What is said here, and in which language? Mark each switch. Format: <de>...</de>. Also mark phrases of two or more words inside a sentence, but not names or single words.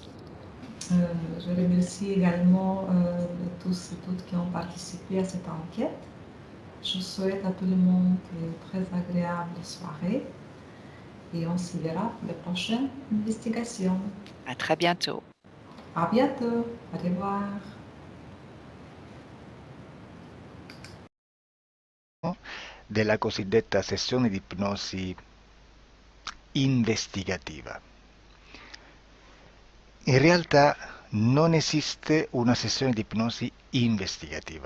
<fr>je remercie également tous et toutes qui ont participé à cette enquête. Je souhaite à tout le monde une très agréable soirée et on se verra pour les prochaines investigations. À très bientôt. À bientôt. Au revoir.</fr> <it>Della cosiddetta sessione di ipnosi investigativa. In realtà non esiste una sessione di ipnosi investigativa.</it>